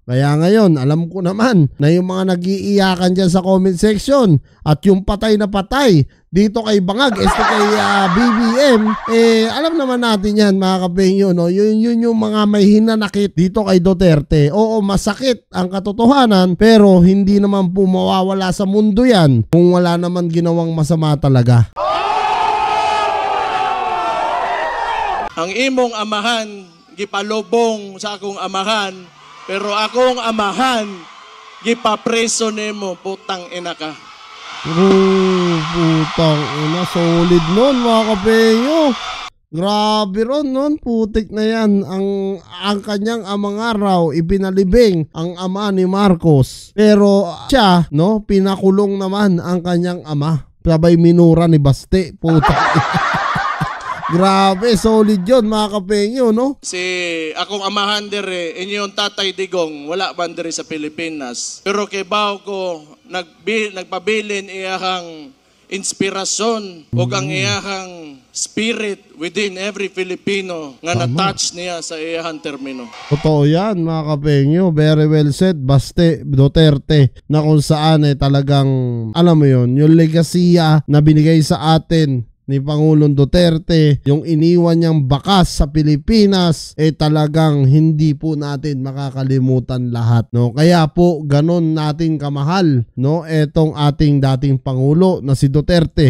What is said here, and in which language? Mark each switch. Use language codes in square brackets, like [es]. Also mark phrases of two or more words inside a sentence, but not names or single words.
[tl] Kaya ngayon, alam ko naman na yung mga nag-iiyakan dyan sa comment section at yung patay na patay dito kay Bangag, kay BBM, alam naman natin yan mga kapengyo, no? Yun yung mga may hinanakit dito kay Duterte. Oo, masakit ang katotohanan pero hindi naman po mawawala sa mundo yan kung wala naman ginawang masama talaga. [ceb] Ang imong amahan gipalubong sa akong amahan, pero akong amahan gipapreso nimo, [tl] putang ina ka. Putang ina, solid nun mga kapengyo. Grabe ron nun, putik na yan. Ang kanyang amang araw, ipinalibing ang ama ni Marcos. Pero siya, no, pinakulong naman ang kanyang ama. Sabay minura ni Baste, putang Grabe, solid yun mga kapengyo, no? [ceb] Si akong amahan dire, inyong tatay Digong, wala man dire sa Pilipinas. Pero kay bao ko, nagpabilin iyahang inspirasyon o ang iyahang [en] spirit within every Filipino [ceb] nga na-touch niya sa iyahang termino. [tl] Totoo yan mga kapengyo, [en] very well said, [tl] Baste Duterte, na kung saan talagang, alam mo yun, yung legasiya na binigay sa atin ni Pangulong Duterte, yung iniwan niyang bakas sa Pilipinas, talagang hindi po natin makakalimutan lahat, no? Kaya po ganon natin kamahal, no, etong ating dating Pangulo na si Duterte.